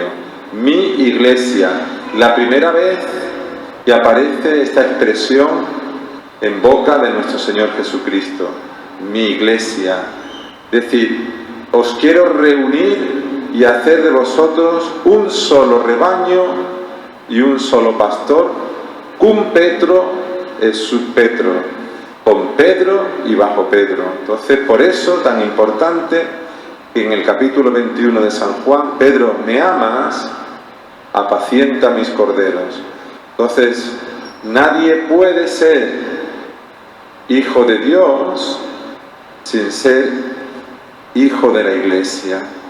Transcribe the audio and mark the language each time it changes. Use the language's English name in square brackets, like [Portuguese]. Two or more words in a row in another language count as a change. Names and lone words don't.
[Spanish] Mi Iglesia, la primera vez que aparece esta expresión en boca de nuestro Señor Jesucristo. Mi Iglesia. Es decir, os quiero reunir y hacer de vosotros un solo rebaño y un solo pastor. [Latin] Cum Petro es sub Petro. [Spanish] Con Pedro y bajo Pedro. Entonces, por eso tan importante que en el capítulo 21 de San Juan: Pedro, ¿me amas? Apacienta mis corderos. Entonces, nadie puede ser hijo de Dios sin ser hijo de la Iglesia.